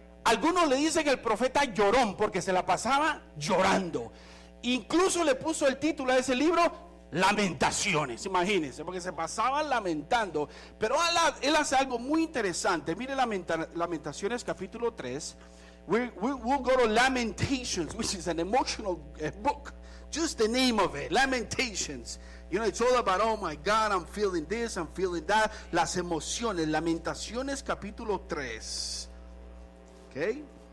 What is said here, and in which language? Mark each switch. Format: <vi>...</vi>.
<es>Algunos le dicen el profeta llorón, porque se la pasaba llorando. Incluso le puso el título a ese libro, Lamentaciones. Imagínense, porque se pasaba lamentando. Pero él hace algo muy interesante. Mire Lamentaciones capítulo 3.</es> <en>We'll go to Lamentations, which is an emotional book. Just the name of it, Lamentations. You know, it's all about, oh my God, I'm feeling this, I'm feeling that.</en> <es>Las emociones. Lamentaciones capítulo 3. Okay.</es>